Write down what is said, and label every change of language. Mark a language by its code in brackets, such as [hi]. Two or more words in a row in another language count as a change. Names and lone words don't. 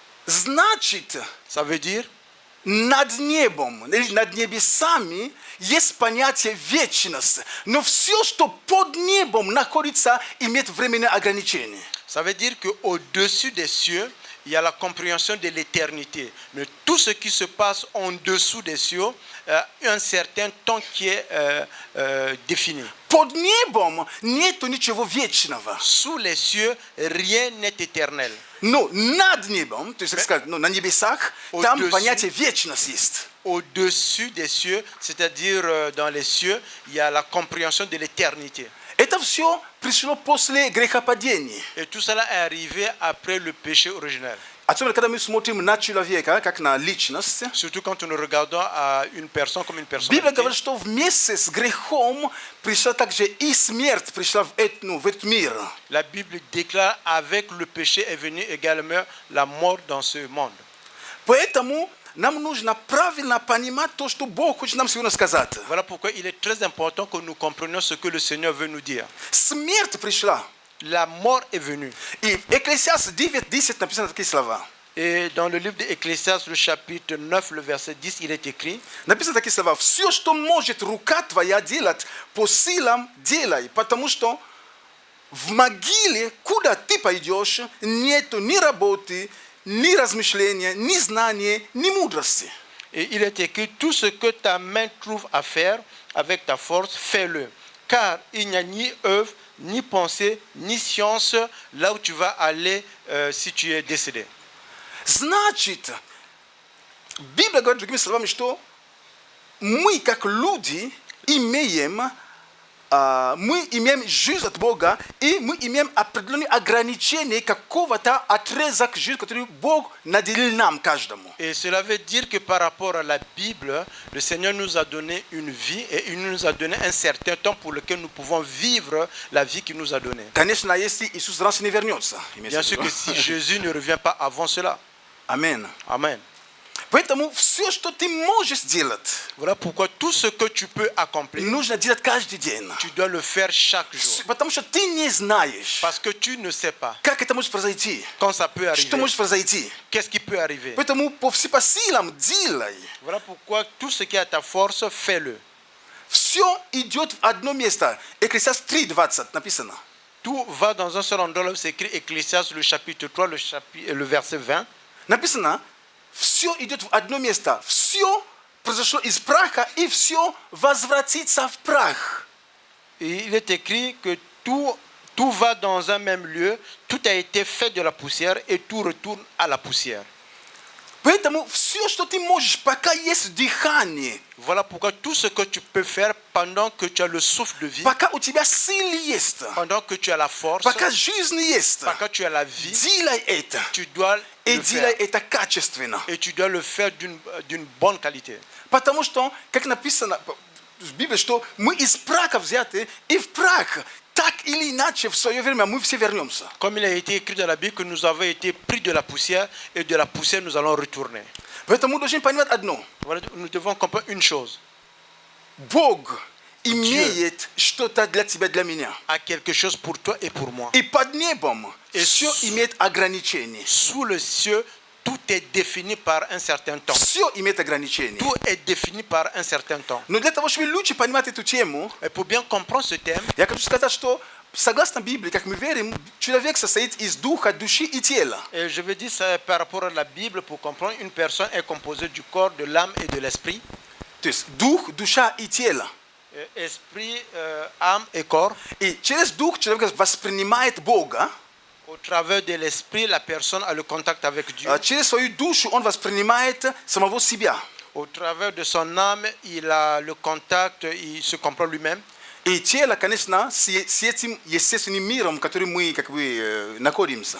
[ru] Значит, [fr] Ça veut dire, [ru] над небом, или над небесами есть понятие вечности. Но все, что под небом находится, имеет временное ограничение. [fr] Ça veut dire qu'au-dessus des cieux, il y a la compréhension de l'éternité. Mais tout ce qui se passe en dessous des cieux a un certain temps qui est défini. [ru] Под небом нету ничего вечного. [fr] Sous les cieux, rien n'est éternel. [ru] Но над небом, то есть, как сказать, на небесах, там [fr] Au-dessus. [ru] понятие вечности есть. [fr] Au-dessus des cieux, c'est-à-dire dans les cieux, il y a la compréhension de l'éternité. [ru] Это все пришло после грехопадения. [fr] Et tout cela est arrivé après le péché originel. [ru] Особенно, когда мы смотрим на человека, как на личность, [fr] Surtout quand nous regardons à une personne comme une [ru] Библия [fr] personnalité. [ru] говорит, что вместе с грехом пришла также и смерть, пришла в этот мир. [fr] La Bible déclare avec le péché est venue également la mort dans ce monde. [ru] Поэтому нам нужно правильно понимать то, что Бог хочет нам сегодня сказать. [fr] Voilà pourquoi il est très important que nous comprenions ce que le Seigneur veut nous dire. [ru] Смерть пришла. [fr] La mort est venue. [ru] И в Экклесиаст 9:10 написано такие слова. [fr] Et dans le livre d'Ecclésiaste, le chapitre 9, le verset 10, il est écrit: [ru] Написано такие слова. Все, что может рука твоя делать, по силам делай, потому что в могиле, куда ты пойдешь, нету ни работы, ни размышления, ни знания, ни мудрости. [fr] Et il est écrit: tout ce que ta main trouve à faire avec ta force, fais-le. Car il n'y a ni œuvre, ni pensée, ni science là où tu vas aller si tu es décédé. [ru] Значит, Библия говорит другими словами, что мы, как люди, имеем жизнь от Бога, и мы имеем определенные ограничения какого-то отрезок жизни, который Бог наделил нам, каждому. [fr] Et cela veut dire que par rapport à la Bible, le Seigneur nous a donné une vie et il nous a donné un certain temps pour lequel nous pouvons vivre la vie qu'il nous a donnée. [ru] Конечно, если Иисус раньше не вернется. [fr] Bien sûr que si Jésus ne revient pas avant cela. [ru] Аминь. [fr] Amen. [ru] Поэтому все, что ты можешь сделать, [fr] Voilà pourquoi tout ce que tu peux accomplir, [ru] нужно делать каждый день. [fr] tu dois le faire chaque jour. [ru] Потому что ты не знаешь, [fr] Parce que tu ne sais pas [ru] как это может произойти, [fr] quand ça peut [ru] что [fr] arriver. [ru] может произойти. [fr] Qu'est-ce qui peut arriver? [ru] Поэтому по силам делай. [fr] Voilà pourquoi tout ce qui est à ta force, fais-le. [ru] Все идет в одно место. Экклесиаст 3:20 написано. [fr] Tout va dans un seul endroit. Là où c'est écrit Ecclésiaste, le chapitre 3, le verset 20. [ru] Написано, все идет в одно место. Все произошло из праха, и все возвратится в прах. [fr] Et il est écrit que tout va dans un même lieu, tout a été fait de la poussière et tout retourne à la poussière. [ru] Поэтому все, что ты можешь, пока есть дыхание, [fr] Voilà pourquoi tout ce que tu peux faire pendant que tu as le souffle de vie, [ru] пока у тебя силы есть, [fr] pendant que tu as la force, [ru] пока жизнь есть, [fr] pendant que tu as la vie, [ru] делай это. [fr] tu dois [ru] И [fr] le [ru] делай [fr] faire. [ru] это качественно. [fr] Et tu dois le faire d'une bonne qualité. [ru] Потому что, как написано в Библии, что мы из праха взяты, и в прах, так или иначе, в свое время мы все вернемся. [fr] Comme il a été écrit dans la Bible que nous avons été pris de la poussière et de la poussière nous allons retourner. [ru] Поэтому мы должны понимать одно. [fr] Voilà, nous devons comprendre une chose. [ru] Бог имеет что-то для тебя, для меня. [fr] A quelque chose pour toi et pour moi. [ru] И под небом все имеет ограничения. [fr] Sous le cieux, tout est défini par un certain temps. [ru] Все имеет ограничения. [fr] Tout est défini par un certain temps. [ru] Но для того, чтобы лучше понимать эту тему, [fr] Et pour bien comprendre ce thème, [ru] я хочу сказать, что согласно Библии, как мы верим, человек состоит из духа, души и тела. [fr] et je veux dire ça par rapport à la Bible, pour comprendre, une personne est composée du corps, de l'âme et de l'esprit. [ru] То есть дух, душа и тело. [fr] Esprit, âme et corps. [ru] И через дух человек воспринимает Бога, [fr] Au travers de l'esprit, la personne a le contact avec Dieu. [ru] а через свою душу он воспринимает самого себя. [fr] Au travers de son âme, il a le contact, il se comprend lui-même. [ru] И тело, конечно, с этим естественным миром, в котором мы как бы находимся.